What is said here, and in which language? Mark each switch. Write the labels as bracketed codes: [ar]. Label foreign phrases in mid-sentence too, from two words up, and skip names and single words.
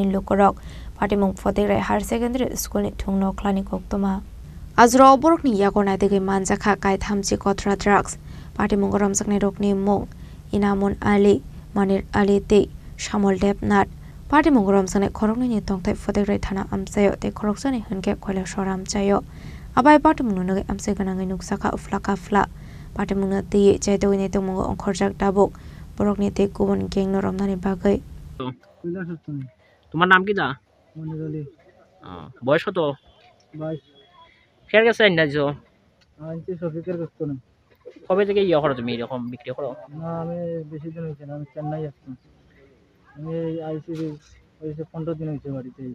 [trp] lukorok patimung phote rai higher secondary school ni thungno khlani koktoma azro borok ni yago na de manja kha kai thamchi kotra drugs patimung rom sakne rok ni mung inamun ali manir ali te shamol depnat patimung rom sane khorok ni tongthai phote rai thana amsayo te khorok sane hanke khoila shoram chayo abai patimung no amse ganangai nuksaka uflaka fla patimung na te chaito ni te mong khorjak dabok borok ni te kubon geng no romnani bagai [bn] তোমার নাম কি দা মনির আলী বয়স কত 22 ফের গেছে না যো আনছি শফিকের কাছ থেকে কবে থেকে ইয়ে করো তুমি এরকম বিক্রি করো না আমি বেশি দিন হয়েছে না আমি চেন্নাই আসছি আমি আইসি হয়েছে 15 দিন হয়েছে বাড়িতে আইসি